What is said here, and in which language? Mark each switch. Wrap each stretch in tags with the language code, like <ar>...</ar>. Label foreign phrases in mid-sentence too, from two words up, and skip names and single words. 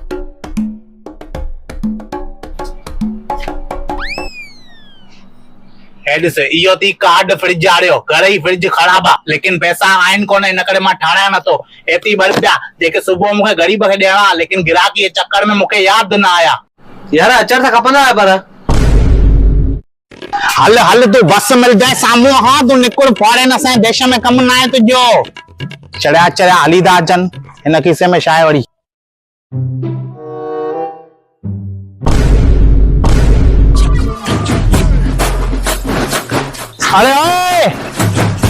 <sd>ॾिस इहो थी कार्ड फ्रिज वारियो। घर ई फ्रिज ख़राब आहे लेकिन पैसा आहिनि कोन इन करे मां ठाणिया नथो। एतिरी 2 रुपया जेके सुबुह मूंखे ग़रीब खे ॾियणा लेकिन गिराकी जे चक्कर में मूंखे यादि न आया। यार अचर त खपंदा पर हल हल तू बस मिल जाए साम्हूं। हाँ तू निकुर फॉरेन असांजे देश में कम न आहे तुंहिंजो। चढ़िया चढ़िया हली था अचनि हिन खीसे में छा आहे वरी। अरे ओए</sd>